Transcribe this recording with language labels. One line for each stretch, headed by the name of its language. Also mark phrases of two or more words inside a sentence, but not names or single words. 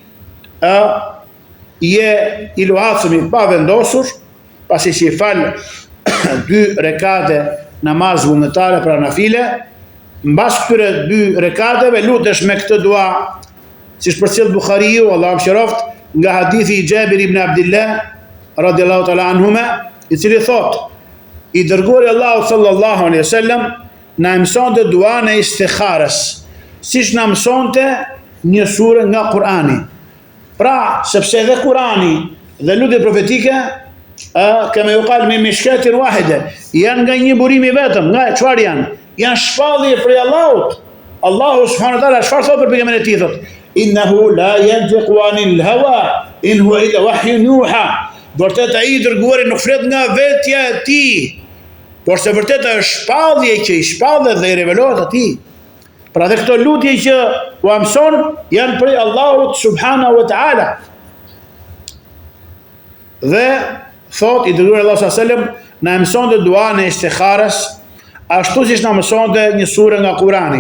Albanian: je i luhatshëm i pa vendosur, pasi që i fal 2 rekate namaz vullnetare, pra nafile, mbas këtyre 2 rekateve lutesh me këtë dua, siç përcjell Buhariu, Allahu mëshiroft, nga hadithi i Jabir ibn Abdullah
Arabic: رضي الله تعالى عنهما,
Albanian: i cili thot, i dërguari Allahu
Arabic: صلى الله عليه وسلم
Albanian: na mësonte duan e istikharës, siç na mësonte një sure nga Kurani. Pra, sepse edhe Kurani dhe lutjet profetike
Arabic: كما يقال من مشكاة واحدة,
Albanian: janë nga një burim i vetëm, nga çfarë janë? Janë shpallje prej Allahut. Allahu
Arabic: سبحانه وتعالى
Albanian: çfarë thot për pejgamberin e tij, thot:
Arabic: "إنه لا ينطق عن الهوى إن هو إلا وحي يوحى."
Albanian: Vërtet ai i dërguari nuk flet nga vetja e tij, por se vërtet është shpallje që i shpallet dhe i revelohet atij. Pra dhe këto lutje që u mëson janë prej Allahut
Arabic: سبحانه وتعالى.
Albanian: Dhe thot i dërguari Allahu
Arabic: صلى الله عليه وسلم
Albanian: na mësonte duan e istikharës, ashtu siç na mësonte një sure nga Kurani.